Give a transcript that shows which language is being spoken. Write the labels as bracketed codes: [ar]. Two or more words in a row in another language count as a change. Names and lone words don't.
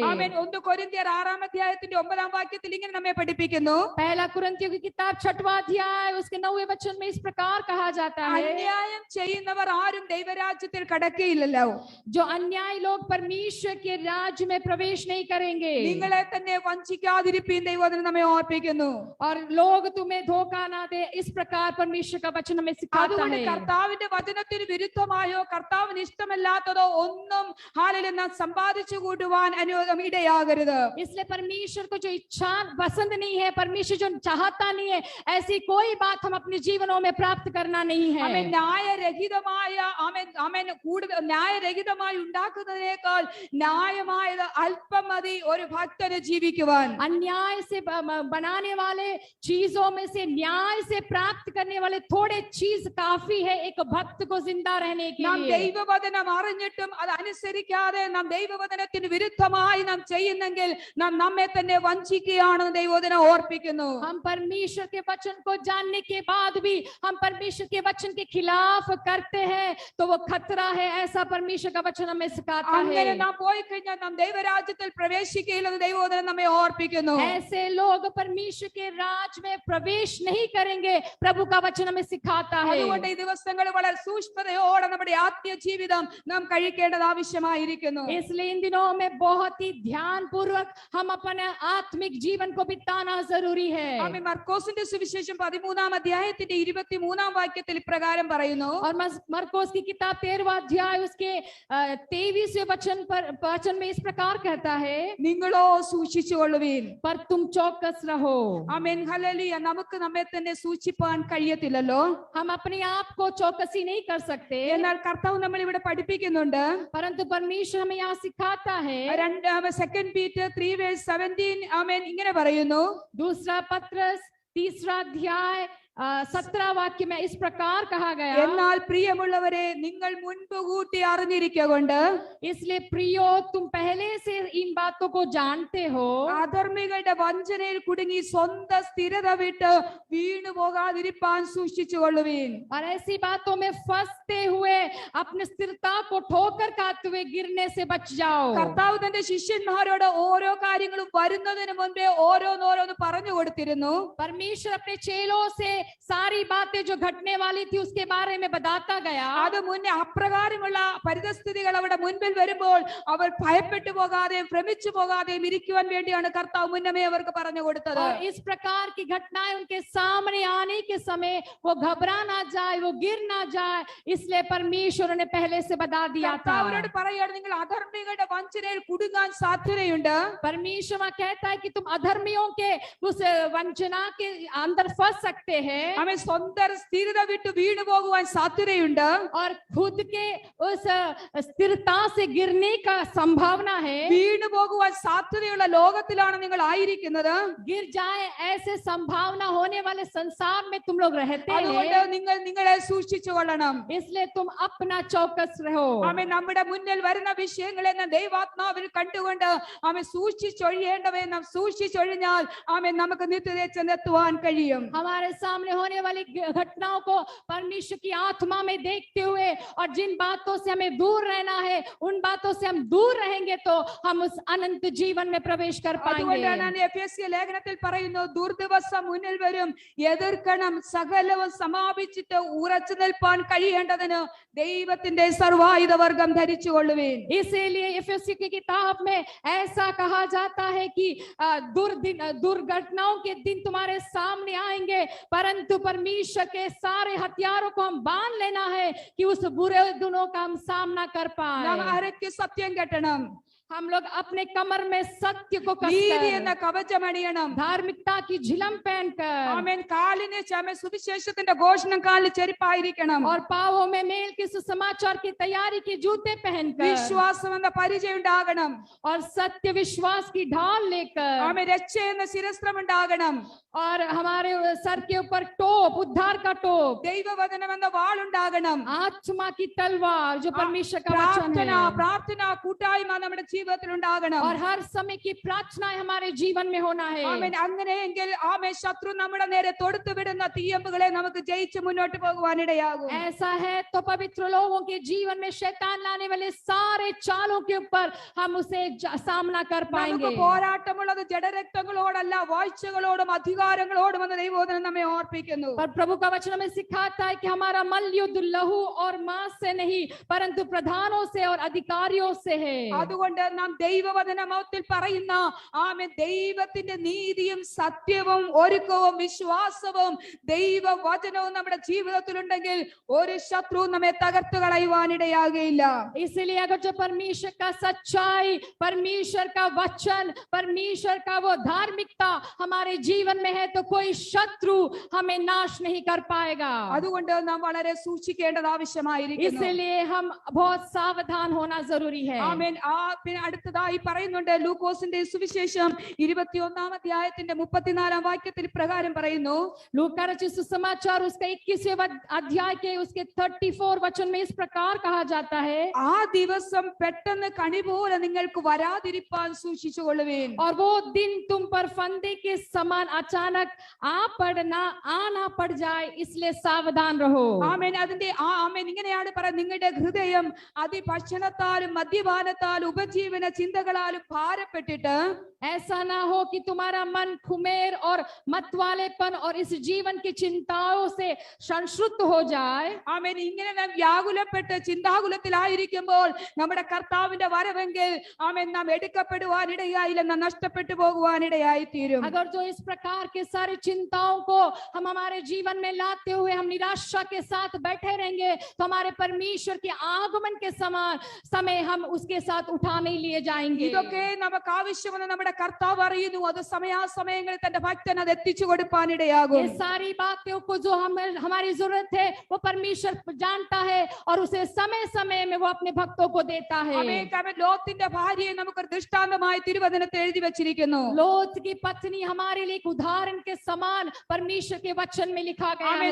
[ml] ആമേൻ. 1 കൊരിന്ത്യർ 6-ാം അധ്യായത്തിന്റെ 9-ാം വാക്യത്തിൽ ഇങ്ങനെ നമ്മെ പഠിപ്പിക്കുന്നു. [hi] पहला कुरिन्थियों की किताब 6वां अध्याय उसके 9वें वचन में इस प्रकार कहा जाता है, [ml] അന്യായം ചെയ്യുന്നവർ ആരും ദൈവരാജ്യത്തിൽ കടക്കുകയില്ലല്ലോ. [hi] जो अन्याय लोग परमेश्वर के राज्य में प्रवेश नहीं करेंगे। [ml] നിങ്ങളെ തന്നെ വഞ്ചിക്കാതിരിപ്പീൻ ദൈവവചനം നമ്മെ ഓർപ്പിക്കുന്നു. [hi] और लोग तुम्हें धोखा ना दे, इस प्रकार परमेश्वर का वचन हमें सिखाता [ml] അതുകൊണ്ട് [hi] है। [ml] കർത്താവിന്റെ വചനത്തിന് വിരുദ്ധമായോ കർത്താവിന് ഇഷ്ടമല്ലാത്തതോ ഒന്നും ഹാലയിൽ നാം സമ്പാദിച്ചു കൂട്ടുവാൻ ഇടയാകരുത്. [hi] इसलिए परमेश्वर को जो इच्छा पसंद नहीं है, परमेश्वर जो चाहता नहीं है, ऐसी कोई बात हम अपने जीवनों में प्राप्त करना नहीं है। [ml] ന്യായരഹിതമായി ഉണ്ടാക്കുന്നതിനേക്കാൾ ന്യായമായത് അല്പം മതി ഒരു ഭക്തന് ജീവിക്കുവാൻ. [hi] अन्याय से बनाने वाले चीजों में से न्याय से प्राप्त करने वाले थोड़े चीज काफी है एक भक्त को जिंदा रहने के [ml] നാം [hi] लिए। [ml] ദൈവവചനം അറിഞ്ഞിട്ടും അത് അനുസരിക്കാതെ നാം ദൈവവചനത്തിന് വിരുദ്ധമായി നാം ചെയ്യുന്നെങ്കിൽ നാം നമ്മെ തന്നെ വഞ്ചിക്കുകയാണെന്ന് ദൈവവചനം ഓർപ്പിക്കുന്നു. [hi] हम परमेश्वर के वचन को जानने के बाद भी हम परमेश्वर के वचन के खिलाफ करते हैं तो वो खतरा है, ऐसा परमेश्वर का वचन हमें सिखाता [ml] അങ്ങനെ [hi] है। [ml] നാം പോയി കഴിഞ്ഞാൽ നാം ദൈവരാജ്യത്തിൽ പ്രവേശിക്കുകയില്ലെന്ന് ദൈവവചനം നമ്മെ ഓർപ്പിക്കുന്നു. [hi] ऐसे लोग परमेश्वर के राज में प्रवेश नहीं करेंगे, प्रभु का वचन हमें सिखाता है। [ml] അതുകൊണ്ട് ഈ ദിവസങ്ങൾ വളരെ സൂക്ഷ്മതയോടെ നമ്മുടെ ആത്മീയ ജീവിതം നാം കഴിക്കേണ്ടത് ആവശ്യമായിരിക്കുന്നു. [hi] इसलिए इन दिनों में बहुत ही ध्यान पूर्वक हम अपने आत्मिक जीवन को बिताना जरूरी है। [ml] ആമേൻ. മർക്കോസിന്റെ സുവിശേഷം 13-ാം അധ്യായത്തിന്റെ 23-ാം വാക്യത്തിൽ ഇപ്രകാരം പറയുന്നു. [hi] और मरकोस की किताब 13वां अध्याय उसके 23वें वचन में इस प्रकार कहता है, [ml] നിങ്ങളോ സൂക്ഷിച്ചുകൊള്ളുവീൻ. [hi] पर तुम चौकस रहो। [ml] ആമേൻ. ഹല്ലേലൂയ. നമുക്ക് നമ്മെ തന്നെ സൂക്ഷിപ്പാൻ കഴിയത്തില്ലല്ലോ. [hi] हम अपने आप को चौकसी नहीं कर सकते, [ml] എന്നാൽ കർത്താവ് നമ്മൾ ഇവിടെ പഠിപ്പിക്കുന്നുണ്ട്. [hi] परंतु परमेश्वर हमें यहाँ सिखाता है। [ml] 2 Peter 3:17 ആമേൻ ഇങ്ങനെ പറയുന്നു. [hi] दूसरा पत्रस 3रा अध्याय 17 वाक्य में इस प्रकार कहा गया, [ml] എന്നാൽ പ്രിയമുള്ളവരെ നിങ്ങൾ മുൻപ് കൂട്ടി അറിഞ്ഞിരിക്കൊണ്ട് [hi] इसलिए प्रियो तुम पहले से इन बातों को जानते हो, [ml] അധർമ്മികളുടെ വഞ്ചനയിൽ കുടുങ്ങി സ്വന്തം സ്ഥിരത വിട്ട് വീണു പോകാതിരിപ്പാൻ സൂക്ഷിച്ചുകൊള്ളുവീൻ. [hi] और ऐसी बातों में फंसते हुए अपनी स्थिरता को ठोकर खाते हुए गिरने से बच जाओ। [ml] കർത്താവ് തന്റെ ശിഷ്യന്മാരോട് ഓരോ കാര്യങ്ങളും വരുന്നതിന് മുൻപേ ഓരോന്നോരോന്ന് പറഞ്ഞു കൊടുത്തിരുന്നു. [hi] परमेश्वर अपने चेलों से सारी बातें जो घटने वाली थी उसके बारे में बताता गया। [ml] അത് മുന്നേ അപ്രകാരമുള്ള പരിതസ്ഥിതികൾ അവിടെ മുൻപിൽ വരുമ്പോൾ അവർ ഭയപ്പെട്ടു പോകാതെയും ഭ്രമിച്ചു പോകാതെയും ഇരിക്കുവാൻ വേണ്ടിയാണ് കർത്താവ് മുന്നമേ അവർക്ക് പറഞ്ഞു കൊടുത്തത്. [hi] और इस प्रकार की घटनाएं उनके सामने आने के समय वो घबरा ना जाए, वो गिर ना जाए, इसलिए परमेश्वर ने पहले से बता दिया था। [ml] കർത്താവിനോട് പറയുകയാണ് നിങ്ങൾ അധർമ്മികളുടെ വഞ്ചനയിൽ കുടുങ്ങാൻ സാധ്യതയുണ്ട്. [hi] परमेश्वर कहता है कि तुम अधर्मियों के उस वंचना के अंदर फंस सकते हैं। [ml] അവൻ സ്വന്തം സ്ഥിരത വിട്ട് വീണു പോകുവാൻ സാധ്യതയുണ്ട്. [hi] और खुद के उस स्थिरता से गिरने का संभावना है। [ml] വീണു പോകുവാൻ സാധ്യതയുള്ള ലോകത്തിലാണ് നിങ്ങൾ ആയിരിക്കുന്നത്. [hi] गिर जाए ऐसे संभावना होने वाले संसार में तुम लोग रहते [ml] അതുകൊണ്ട് [hi] हैं, [ml] നിങ്ങൾ നിങ്ങളെ സൂക്ഷിച്ചു കൊള്ളണം. [hi] इसलिए तुम अपना चौकस रहो। [ml] ആമേൻ നമ്മുടെ മുന്നിൽ വരുന്ന വിഷയങ്ങളെ നാം ദൈവാത്മാവിൽ കണ്ടുകൊണ്ട് ആമേൻ സൂക്ഷിച്ചൊഴിയേണ്ടവയെ നാം സൂക്ഷിച്ചൊഴിഞ്ഞാൽ ആമേൻ നമുക്ക് നിത്യതയിൽ ചെന്നെത്തുവാൻ കഴിയും. [hi] हमारे सामने होने वाली घटनाओं को परमेश्वर की आत्मा में देखते हुए और जिन बातों से हमें दूर रहना है उन बातों से हम दूर रहेंगे तो हम उस अनंत जीवन में प्रवेश कर पाएंगे. [ml] അതുകൊണ്ടാണ് എഫെസ്യ ലേഖനത്തിൽ പറയുന്നു, ദുർദിവസം മുന്നിൽ വരും, എതിർക്കണം, സകലവും സമാപിച്ചിട്ട് ഉറച്ചു നിൽപ്പാൻ കഴിയേണ്ടതിന് ദൈവത്തിന്റെ സർവായുധവർഗം ധരിച്ചുകൊള്ളുവിൻ. [hi] इसीलिए एफेसी की किताब में ऐसा कहा जाता है कि दुर्घटनाओं के दिन तुम्हारे सामने आएंगे, परंतु परमेश्वर के सारे हथियारों को हम बांध लेना है कि उस बुरे दिनों का हम सामना कर [ml] നാം [hi] पाए. [ml] ആരൊക്കെ സത്യം കെട്ടണം, [hi] हम लोग अपने कमर में सत्य को [ml] നീതി എന്ന [hi] कसकर, [ml] കവചമണിയണം. [hi] धार्मिकता की झिलम पहनकर [ml] ആമേൻ കാലിന് ചമ സുവിശേഷത്തിന്റെ ഘോഷണം കാലിൽ ചെരുപ്പായിരിക്കണം. [hi] और पांवों में मेल के सुसमाचार की तैयारी के जूते पहनकर [ml] വിശ്വാസം എന്ന പരിചയം ഉണ്ടാകണം. [hi] और सत्य विश्वास की ढाल लेकर [ml] ആമേൻ രക്ഷ എന്ന ശിരസ്ത്രം ഉണ്ടാകണം. [hi] और हमारे सर के ऊपर टोप, उद्धार का टोप, [ml] ദൈവവചനം എന്ന വാളുണ്ടാകണം. [hi] आत्मा की तलवार जो परमेश्वर का वचन [ml] പ്രാർത്ഥന [hi] है, [ml] പ്രാർത്ഥന കൂട്ടായ്മ നമ്മുടെ ജീവിതത്തിൽ ഉണ്ടാകണം. [hi] और हर समय की प्रार्थनाएं हमारे जीवन में होना है. [ml] ആമേൻ അങ്ങനെയെങ്കിൽ ആമേൻ ശത്രു നമ്മുടെ നേരെ തൊടുത്തു വിടുന്ന തീയമ്പുകളെ നമുക്ക് ജയിച്ച് മുന്നോട്ട് പോകുവാനിടയാകും. [hi] ऐसा है तो पवित्र लोगों के जीवन में शैतान लाने वाले सारे चालों के ऊपर हम उसे सामना कर [ml] നമുക്ക് [hi] पाएंगे. [ml] പോരാട്ടമുള്ളത് ജഡരക്തങ്ങളോടല്ല, വാഴ്ചകളോടും അധികാരങ്ങളോടും എന്ന് ദൈവവചനം നമ്മെ ഓർപ്പിക്കുന്നു. [hi] पर प्रभु का वचन हमें सिखाता है कि हमारा मल्ल युद्ध लहू और मांस से नहीं परंतु प्रधानों से और अधिकारियों से है. [ml] അതുകൊണ്ട് നാം ദൈവവചനത്തിൽ പറയുന്ന ആമേൻ ദൈവത്തിന്റെ നീതിയും സത്യവും ഒരുക്കവും വിശ്വാസവും ദൈവവചനവും നമ്മുടെ ജീവിതത്തിലുണ്ടെങ്കിൽ ഒരു ശത്രുവും നമ്മെ തകർത്തു കളയുവാനിടയാകുകയില്ല. [hi] इसलिए अगर जो परमेश्वर का सच्चाई, परमेश्वर का वचन, परमेश्वर का वो धार्मिकता हमारे जीवन में है तो कोई शत्रु हमें नाश नहीं कर पाएगा. [ml] അതുകൊണ്ട് നാം വളരെ സൂക്ഷിക്കേണ്ടത് ആവശ്യമായിരിക്കുന്നു. [hi] इसलिए हम बहुत सावधान होना जरूरी है. [ml] ആമേൻ പിന്നെ അടുത്തതായി പറയുന്നുണ്ട്, ലൂക്കോസിന്റെ സുവിശേഷം 21 അധ്യായത്തിന്റെ 34 വാക്യത്തിൽ പ്രകാരം പറയുന്നു, [hi] लूका रचित सुसमाचार उसका 21वें अध्याय के उसके 34 वचन में इस प्रकार कहा जाता है, [ml] ആ ദിവസം പെട്ടെന്ന് കണി പോലെ നിങ്ങൾക്ക് വരാതിരിപ്പാൻ സൂക്ഷിച്ചുകൊള്ളുവിൻ. [hi] और वो दिन तुम पर फंदे के समान अचानक आना पड़ जाए इसलिए सावधान रहो. [ml] ആമേൻ അതിന്റെ ആമേൻ ഇങ്ങനെയാണ് പറയുന്നത്, നിങ്ങളുടെ ഹൃദയം അതിഭക്ഷണത്താലും മദ്യപാനത്താലും ഉപജീവന ചിന്തകളാലും ഭാരപ്പെട്ടിട്ട് [hi] ऐसा ना हो कि तुम्हारा मन खुमेर और मतवालेपन और इस जीवन की चिंताओं से संश्रुत हो जाए. [ml] ആമേൻ ഇങ്ങനെ നാം വ്യാകുലപ്പെട്ട് ചിന്താകുലത്തിലായിരിക്കുമ്പോൾ നമ്മുടെ കർത്താവിന്റെ വരവെങ്കിൽ ആമേൻ നാം എടുക്കപ്പെടുവാനിടയായില്ല, നാം നഷ്ടപ്പെട്ടു പോകുവാനിടയായി തീരും. [hi] अगर जो इस प्रकार के सारी चिंताओं को हम हमारे जीवन में लाते हुए हम निराशा के साथ बैठे रहेंगे तो हमारे परमेश्वर के आगमन के समान समय हम उसके साथ उठा नहीं लिए जाएंगे. [ml] ഇതൊക്കെ നമുക്ക് ആവശ്യമെന്ന് നമ്മുടെ കർത്താവ് അറിയുന്നു. അത് സമയാസമയങ്ങളിൽ തന്റെ ഭക്തന് അത് എത്തിച്ചു കൊടുപ്പാനിടയാകും. [hi] ये सारी बातों को जो हमारी जरूरत है वो परमेश्वर जानता है और उसे समय समय में वो अपने भक्तों को देता है. [ml] ലോത്തിന്റെ ഭാര്യയെ നമുക്കൊരു ദൃഷ്ടാന്തമായി തിരുവചനത്തിൽ എഴുതി വെച്ചിരിക്കുന്നു. [hi] लोत की पत्नी हमारे लिए एक उदाहरण के समान परमेश्वर के वचन में लिखा गया है.